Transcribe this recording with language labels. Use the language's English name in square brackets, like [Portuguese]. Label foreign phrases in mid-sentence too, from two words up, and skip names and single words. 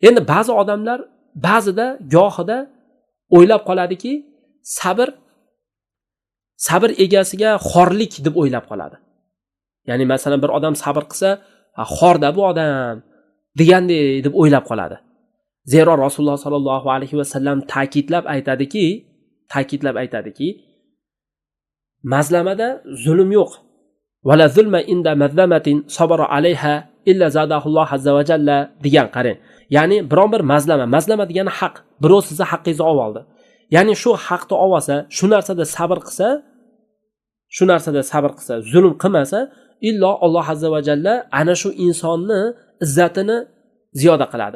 [Uzbek] Endi ba'zi odamlar ba'zida gohida o'ylab qoladiki, sabr egasiga xorlik deb o'ylab qoladi. Ya'ni masalan bir odam sabr qilsa, xorda bu odam degandek deb o'ylab qoladi. Zero Rasululloh [Arabic] صلى الله عليه وسلم [Uzbek] ta'kidlab aytadiki, mazlamada zulm yo'q. [Arabic] ولا ظلما عند مظلمة صبر عليها إلا زاده الله عز وجل [Uzbek] degan qarang. Ya'ni biron bir mazlama degani haq. Birov sizni haqqingizni olib oldi. Ya'ni shu haqni olsa, shu narsada sabr qilsa, zulm qilmasa, illo Alloh [Arabic] عز وجل [Uzbek] ana shu insonni izzatini ziyoda qiladi.